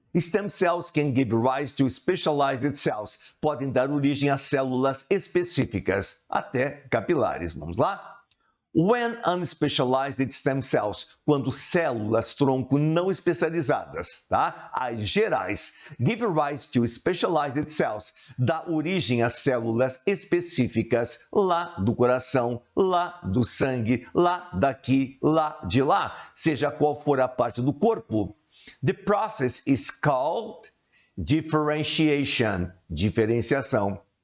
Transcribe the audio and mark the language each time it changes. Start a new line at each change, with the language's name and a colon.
English: Stem cells can give rise to specialized cells.
Portuguese: Podem dar origem a células específicas, até capilares. Vamos lá?
English: When unspecialized stem cells,
Portuguese: quando células tronco não especializadas, tá? As gerais,
English: give rise to specialized cells,
Portuguese: dá origem a células específicas lá do coração, lá do sangue, lá daqui, lá de lá, seja qual for a parte do corpo.
English: The process is called differentiation,
Portuguese: diferenciação.